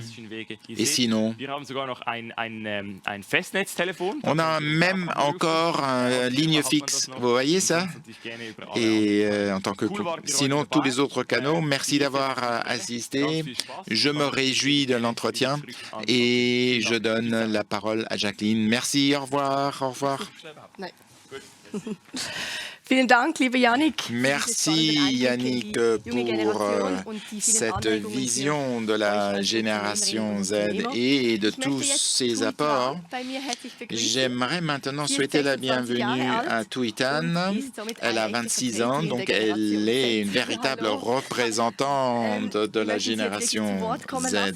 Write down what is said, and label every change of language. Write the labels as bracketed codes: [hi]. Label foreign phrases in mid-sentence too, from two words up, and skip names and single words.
[fr] Et sinon, on a même encore une ligne fixe. Vous voyez ça? Et en tant que sinon, tous les autres canaux, merci d'avoir assisté. Je me réjouis de l'entretien et je donne la parole à Jacqueline. Merci, au revoir, au revoir. [de] Vielen Dank, liebe Yannick. [fr] Merci Yannick pour cette vision de la génération Z et de tous ses apports. J'aimerais maintenant souhaiter la bienvenue à Tuitan. Elle a 26 ans, donc elle est une véritable représentante de la génération Z.